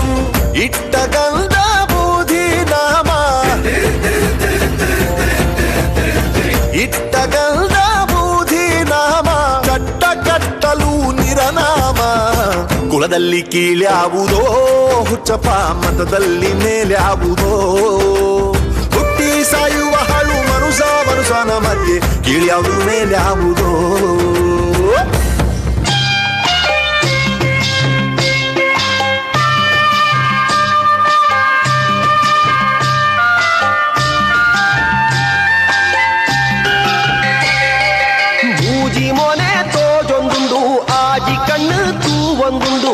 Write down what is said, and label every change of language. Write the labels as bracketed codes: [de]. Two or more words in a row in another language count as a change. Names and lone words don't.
[kn] ಇಟ್ಟ ಗಂಧ ಬೂದಿ ನಾಮ, ಇಟ್ಟ ಗಂಧ ಬೂದಿ ನಾಮ, ಕಟ್ಟ ಕಟ್ಟಲು ನಿರನಾಮ. ಕುಲದಲ್ಲಿ ಕೀಳ್ಯಾವುದೋ ಹುಚ್ಚಪ್ಪ, ಮತದಲ್ಲಿ ಮೇಲ್ಯಾವುದೋ. ಹುಟ್ಟಿ ಸಾಯುವ ಹಾಳು ಮನುಸ ಮನುಸನ ಮಧ್ಯೆ, ಕೀಳ್ಯಾವುದು ಮೇಲ್ಯಾವುದೋ. [tcy] ಮೂಜಿ ಮೊನೆ ತೋಜೊಂದುಂಡು, ಆಜಿ ಕಣ್ಣು ತೂವೊಂದುಂಡು.